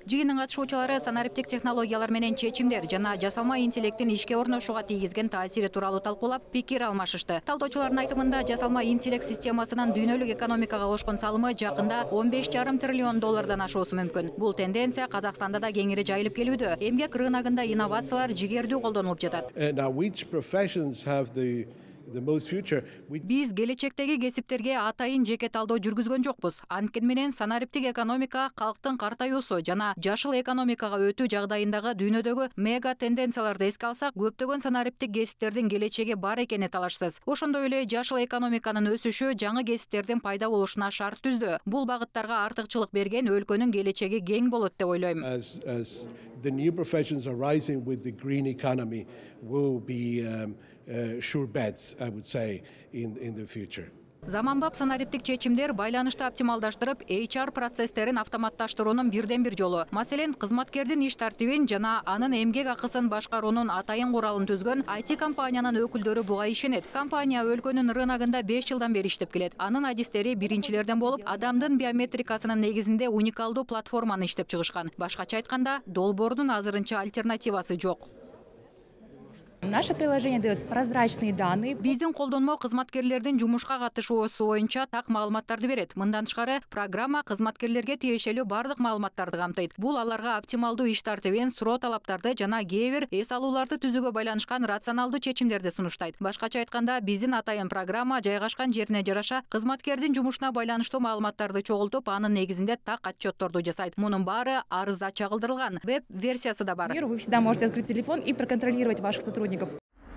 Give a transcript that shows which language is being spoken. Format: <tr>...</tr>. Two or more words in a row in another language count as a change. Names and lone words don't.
<ky>Жыйындын катышуучулары санариптик технологиялар менен чечимдер жана жасалма интеллекттин ишке орношууга тийгизген таасири тууралуу талкуулап, пикир алмашышты. Талдоочулардын айтымында жасалма интеллект системасынын дүйнөлүк экономикага кошкон салымы жакында 15,5 триллион доллардан ашуусу мүмкүн. Бул тенденция Казакстанда да кеңири жайылып келүүдө. Эмгек рыногунда инновациялар жигердүү колдонулуп жатат.</ky> <en>Now, which professions have the most future?</en> <ky>Биз келечектеги кесиптерге атайын жеке талдоо жүргүзгөн жокпуз. Анткени менен санариптик экономика калктын картаюусу жана жашыл экономикага өтүү жагдайындагы дүйнөдөгү мега тенденцияларды эске алсак, көптөгөн санариптик кесиптердин келечеги бар экени талашсыз. Ошондой эле жашыл экономиканын өсүшү жаңы кесиптердин пайда болушуна шарт түздү. Бул багыттарга артыкчылык берген өлкөнүн келечеги кең болот деп ойлойм.</ky> <en>As the new professions are rising with the green economy, will be sure bets, I would say, in the future.</en> <ky>Заманбап санариптик чечимдер байланышты оптималдаштырып, HR процесстерин автоматташтыруунун бирден бир жолу. Маселен, кызматкердин иш тартибин жана анын эмгек акысын башкаруунун атайын куралын түзгөн IT компаниянын өкүлдөрү буга ишенет. Компания өлкөнүн рыногунда 5 жылдан бери иштеп келет. Анын адистери биринчилерден болуп, адамдын биометрикасынын негизинде уникалдуу платформаны иштеп чыгышкан. Башкача айтканда, долбоордун азырынча альтернативасы жок.</ky> <ru>Наше приложение дает прозрачные данные.</ru> <ky>Биздин колдонмо кызматкерлердин жумушка катышуусу боюнча так маалыматтарды берет. Мындан тышкары, программа кызматкерлерге тиешелүү бардык маалыматтарды камтыйт. Бул аларга оптималдуу иш тартибин, суроо талаптарды жана кээ бир эс алууларды түзүүгө байланышкан рационалдуу чечимдерди сунуштайт. Башкача айтканда, биздин атайын программа жайгашкан жерине жараша кызматкердин жумушуна байланыштуу маалыматтарды чогултуп, анын негизинде так отчетторду жасайт. Мунун баары арызда чагылдырылган. Веб-версиясы да бар.</ky> <ru>Вы всегда можете открыть телефон и проконтролировать ваших сотрудников.</ru>